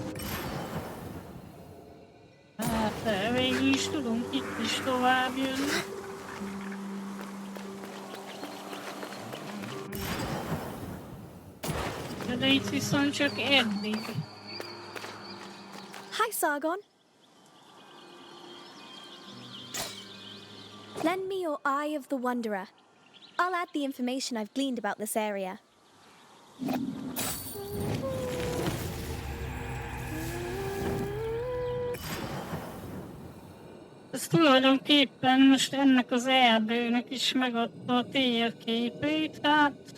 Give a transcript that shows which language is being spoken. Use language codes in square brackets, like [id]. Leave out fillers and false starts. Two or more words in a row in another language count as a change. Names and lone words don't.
[hu] Hát végül is tudunk itt is tovább jönni. De itt viszont csak eddig. [en] Hi, Sargon. Lend me your Eye of the Wanderer. I'll add the information I've gleaned about this area. [hu] Ez tulajdonképpen most ennek az erdőnek is megadta a térképét, hát...